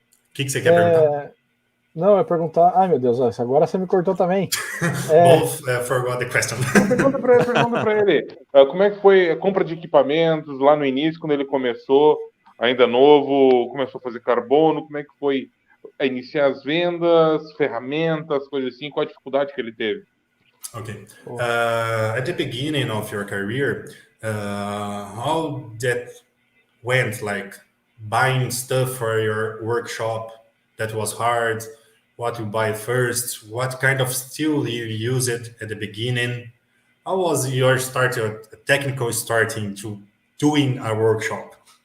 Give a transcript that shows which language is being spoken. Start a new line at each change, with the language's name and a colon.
Portuguese: O que você quer perguntar? Não, eu ia perguntar. Ai, meu Deus, agora você me cortou também.
English: Both forgot the question.
Portuguese: Pergunta para ele. Como é que foi a compra de equipamentos lá no início, quando ele começou, ainda novo, começou a fazer carbono? Como é que foi iniciar as vendas, ferramentas, coisas assim? Qual a dificuldade que ele teve?
English: Okay. At the beginning of your career, how that went, like buying stuff for your workshop that was hard, what you buy first, what kind of steel you use it at the beginning, how was your technical starting to doing a workshop?